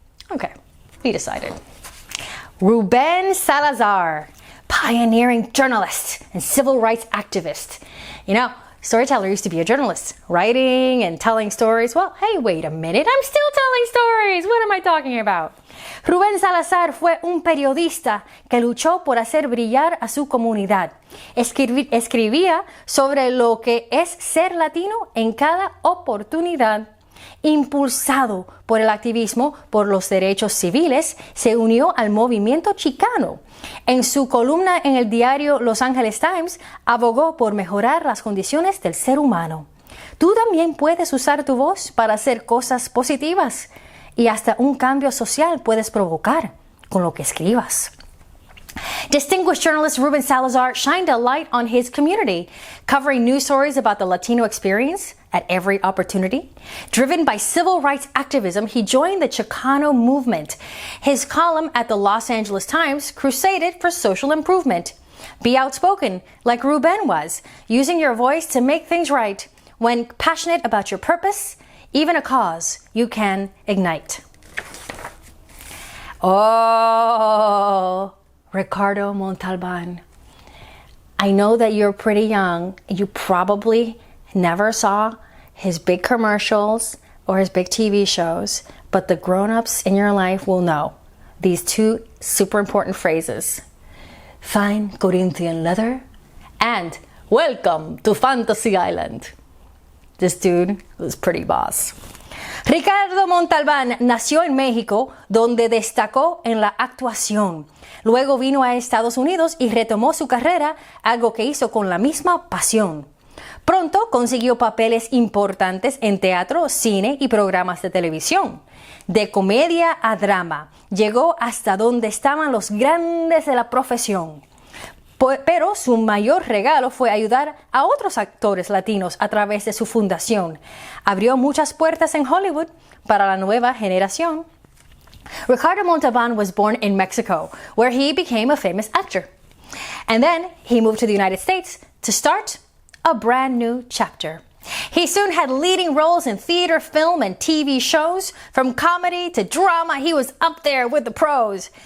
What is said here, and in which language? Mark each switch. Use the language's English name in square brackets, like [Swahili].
[English] Okay, he decided. Ruben Salazar, pioneering journalist and civil rights activist. You know, Storyteller used to be a journalist, writing and telling stories. Well, hey, wait a minute, I'm still telling stories. What am I talking about? [Spanish] Ruben Salazar fue un periodista que luchó por hacer brillar a su comunidad. Escribía sobre lo que es ser latino en cada oportunidad. Impulsado por el activismo por los derechos civiles, se unió al movimiento chicano. En su columna en el diario Los Angeles Times, abogó por mejorar las condiciones del ser humano. Tú también puedes usar tu voz para hacer cosas positivas y hasta un cambio social puedes provocar con lo que escribas. [English] Distinguished journalist Ruben Salazar shined a light on his community, covering news stories about the Latino experience at every opportunity. Driven by civil rights activism, he joined the Chicano movement. His column at the Los Angeles Times crusaded for social improvement. Be outspoken, like Ruben was, using your voice to make things right. When passionate about your purpose, even a cause you can ignite. Oh, Ricardo Montalban. I know that you're pretty young. You probably never saw his big commercials or his big TV shows, but the grown-ups in your life will know these two super important phrases. Fine Corinthian leather and welcome to Fantasy Island. This dude was pretty boss. [Spanish] Ricardo Montalban nació en México, donde destacó en la actuación. Luego vino a Estados Unidos y retomó su carrera, algo que hizo con la misma pasión. Pronto consiguió papeles importantes en teatro, cine y programas de televisión. De comedia a drama, llegó hasta donde estaban los grandes de la profesión. Pero su mayor regalo fue ayudar a otros actores latinos a través de su fundación. Abrió muchas puertas en Hollywood para la nueva generación. [English] Ricardo Montalban was born in Mexico, where he became a famous actor. And then he moved to the United States to start a brand new chapter. He soon had leading roles in theater, film, and TV shows. From comedy to drama, he was up there with the pros.